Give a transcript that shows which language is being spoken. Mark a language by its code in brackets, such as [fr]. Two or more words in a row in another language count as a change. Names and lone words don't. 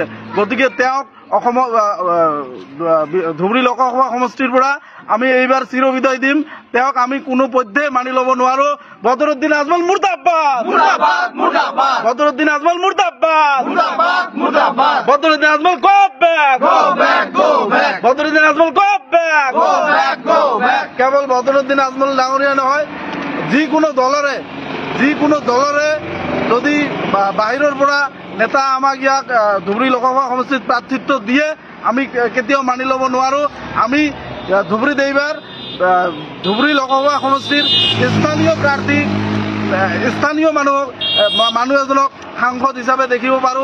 [as] গতিকে তেওঁক অসমৰ ধুবুৰী লোকসভা সমষ্টিৰ পৰা আমি এইবাৰ চিৰবিদায় দিম। তেওঁক আমি কোনো পধ্যে মানি ল'ব নোৱাৰো। বদৰুদ্দিন আজমল মুৰ্দাবাদ, মুৰ্দাবাদ, মুৰ্দাবাদ। বদৰুদ্দিন আজমল মুৰ্দাবাদ, মুৰ্দাবাদ, মুৰ্দাবাদ। বদৰুদ্দিন আজমল, [en] go back, go back, go back। বদৰুদ্দিন আজমল, go back, go back, go back। [as] কেৱল বদৰুদ্দিন আজমল ডাঙৰীয়া নহয়, যিকোনো দলৰে যদি বাহিৰৰ পৰা নেতা আমাক ইয়াক ধুবুৰী লোকসভা সমষ্টিত প্ৰাৰ্থিত্ব দিয়ে আমি কেতিয়াও মানি ল'ব নোৱাৰো। আমি ধুবুৰীত এইবাৰ ধুবুৰী লোকসভা সমষ্টিৰ স্থানীয় প্ৰাৰ্থী, স্থানীয় মানুহ এজনক সাংসদ হিচাপে দেখিব পাৰো।